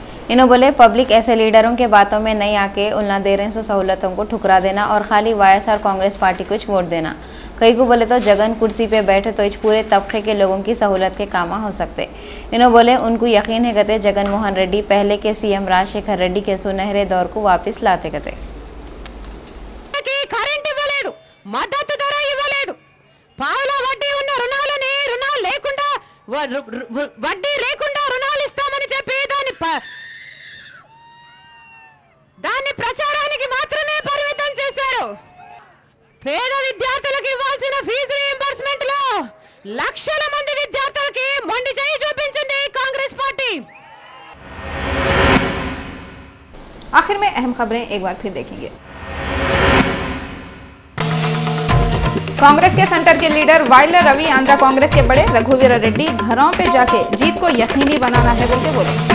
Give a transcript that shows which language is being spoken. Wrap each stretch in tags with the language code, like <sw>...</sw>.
<hi>इन्होंने बोले पब्लिक ऐसे लीडरों के बातों में नहीं आके उन्हें दे रहे सो सहूलतों को ठुकरा देना और खाली वाईएसआर कांग्रेस पार्टी कुछ वोट देना। कई को बोले तो जगन कुर्सी पे बैठे तो इस पूरे तबके के लोगों की सहूलत के काम हो सकते। इन्होंने बोले उनको यकीन है कहते जगन मोहन रेड्डी पहले के सीएम राजशेखर रेड्डी के सुनहरे दौर को वापस लाते कहते।</hi> <te>మద్దతు ధర ఇవ్వలేదు, పావుల వడ్డీ ఉన్న రుణాలని రుణాలు లేకుండా వడ్డీ లేకుండా రుణాలు ఇస్తామని చెప్పి దాన్ని ప్రచారానికి మాత్రమే పరిమితం చేశారు। పేద విద్యార్థులకు ఇవ్వాల్సిన ఫీజు రీయింబర్స్మెంట్ లో లక్షల మంది విద్యార్థులకి మొండి చేయి చూపించింది కాంగ్రెస్ పార్టీ।</te> <hi>आखिर में अहम खबरें एक बार फिर देखेंगे। कांग्रेस के सेंटर के लीडर वाइलर रवि आंध्रा कांग्रेस के बड़े रघुवीर रेड्डी घरों पे जाके जीत को यकीनी बनाना है बोल के बोले।</hi>